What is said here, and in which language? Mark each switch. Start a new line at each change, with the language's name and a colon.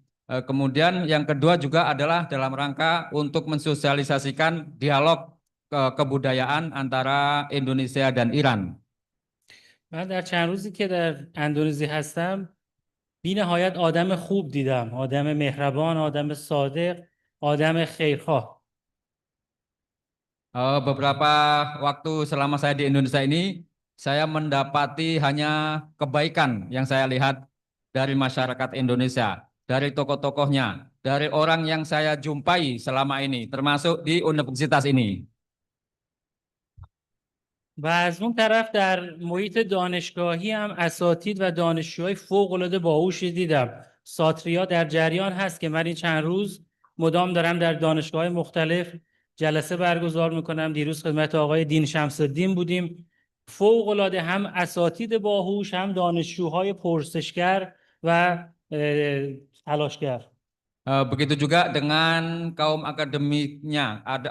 Indonesian: Kemudian yang kedua juga adalah dalam rangka untuk mensosialisasikan dialog kebudayaan antara Indonesia dan Iran.
Persian: من در چند روزی که در اندونزی هستم بی نهایت آدم خوب دیدم، آدم مهربان، آدم صادق، آدم خیرخواه.
Indonesian: Beberapa waktu selama saya di Indonesia ini, saya mendapati hanya kebaikan yang saya lihat dari masyarakat Indonesia, dari tokoh-tokohnya, dari orang yang saya jumpai selama ini, termasuk di universitas ini.
Persian: و از اون طرف در محیط دانشگاهی هم اساتید و دانشجوهای فوق‌العاده باهوشی دیدم. ساتریا در جریان هست که من این چند روز مدام دارم در دانشگاه‌های مختلف جلسه برگزار میکنم. دیروز خدمت آقای دین شمس الدین بودیم. فوق‌العاده هم اساتید باهوش، هم دانشجوهای پرسشگر و تلاشگر.
Indonesian: Begitu juga dengan kaum akademisinya.